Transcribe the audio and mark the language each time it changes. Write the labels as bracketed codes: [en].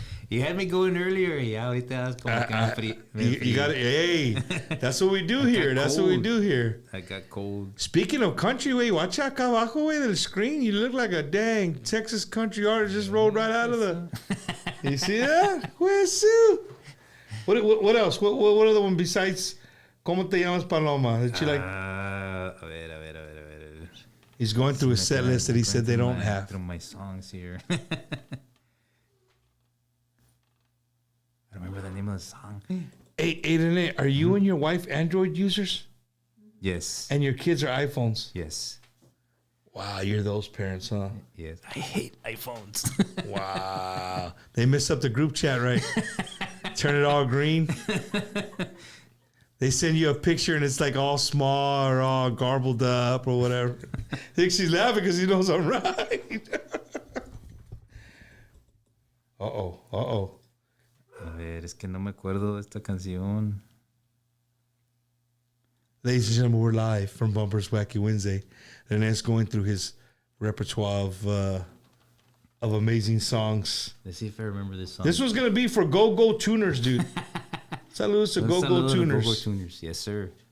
[en] You had me going earlier. [es] Ya ahorita como que [en] You got it. Hey, that's what we do here. That's what we do here. I got cold. Speaking of country, way, watch out, [es] acá abajo, [en] way, the screen. You look like a dang Texas country artist just rolled right out of the. You see that? Where's Sue? What else? What other one besides ¿Cómo te llamas Paloma? That you like? [es] A ver. [en] He's going through a set list that he said they don't have. Through my songs here. I don't remember the name of the song. Hey, Rene, are you and your wife Android users? Yes. And your kids are iPhones? Yes. Wow, you're those parents, huh? Yes. I hate iPhones. Wow. They messed up the group chat, right? Turn it all green. They send you a picture and it's like all small or all garbled up or whatever. I think she's laughing because he knows I'm right. Uh-oh. [es] A ver, es que no me acuerdo de esta canción. [en] Ladies and gentlemen, we're live from Bumper's Wacky Wednesday. Rene's going through his repertoire of amazing songs. Let's see if I remember this song. This was going to be for Go-Go Tuners, dude. Saludos to Go-Go Tuners. Go-Go Tuners, yes, sir.